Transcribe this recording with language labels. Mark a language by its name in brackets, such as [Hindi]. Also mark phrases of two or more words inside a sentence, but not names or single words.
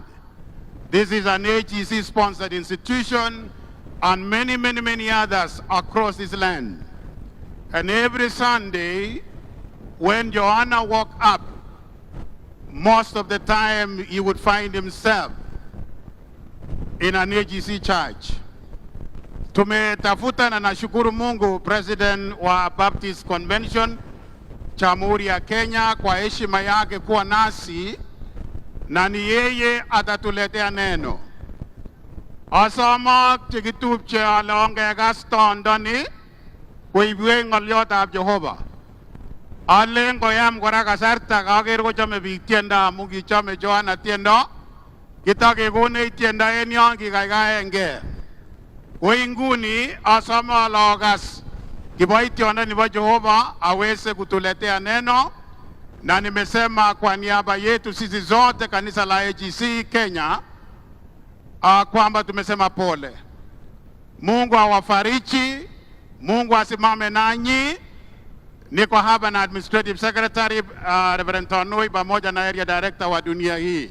[English] This is an AGC-sponsored institution and many others across this land. And every Sunday, when Joanna woke up, most of the time he would find himself in an AGC church. [Swahili] Tumetafuta na nashukuru Mungu President wa Baptist Convention Jamhuri ya Kenya kwa heshima yake kuwa nasi, na ni yeye atatuletea neno. [Kalenjin] Asama chekitupche alonge Gaston Doni kuibwe ngolyotab Jehova. Alengo yam kora kasarta kaker kochome biik tiendo amu kichome Joanna tiendo. Kitakekonech tiendo en yon kikaikaenge. Inguni asome alokas kiboitiondo nebo Jehova [Swahili] aweze kutuletea neno, na nimesema kwa niaba yetu sisi zote kanisa la AGC Kenya kwamba tumesema pole. Mungu awafariji, Mungu asimame nanyi. Niko hapa na [English] Administrative Secretary [Swahili] Reverend Tonoi pamoja na [English] Area Director [Swahili] wa dunia hii.